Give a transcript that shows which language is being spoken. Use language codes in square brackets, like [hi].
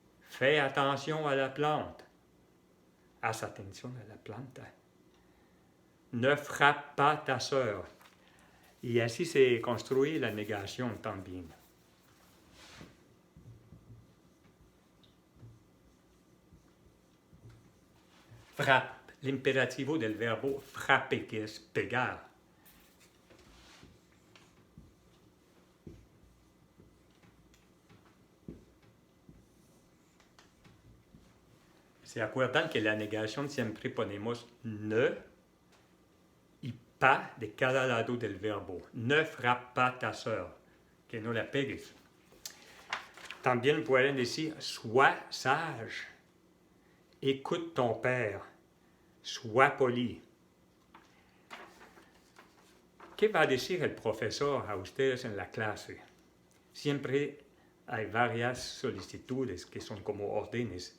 [fr] Fais attention à la plante. [es] Haz attention à la planta. [fr] Ne frappe pas ta sœur. [es] Y así se construye la negación también. Frappe, el imperativo del verbo frapper, que es pegar. ¿Se acuerdan que la negación siempre ponemos ne y pas de cada lado del verbo? [fr] Ne frappe pas ta sœur, [es] que no la pegues. También pueden decir [fr] sois sage, écoute ton père, sois poli. [es] ¿Qué va a decir el profesor a ustedes en la clase? Siempre hay varias solicitudes que son como órdenes.